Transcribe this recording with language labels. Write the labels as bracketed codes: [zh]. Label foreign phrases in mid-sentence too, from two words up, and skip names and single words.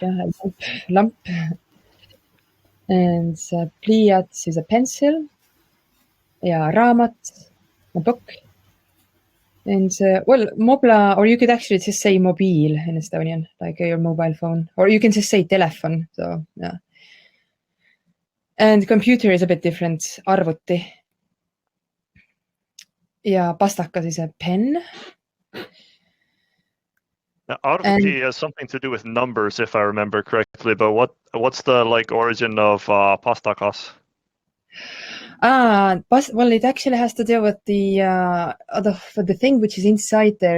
[en] Yeah? Lamp. And pliiats is a pencil. Yeah, raamat, a book. And, well, mobla, or you could actually just say mobiil in Estonian, like your mobile phone. Or you can just say telefon, so, yeah. And computer is a bit different, arvuti. [et] Ja pastakas [en] is a pen. Now, arvuti has something to do with numbers, if I remember correctly. But what's the origin of pastakas? Well, it actually has to do with the thing which is inside there.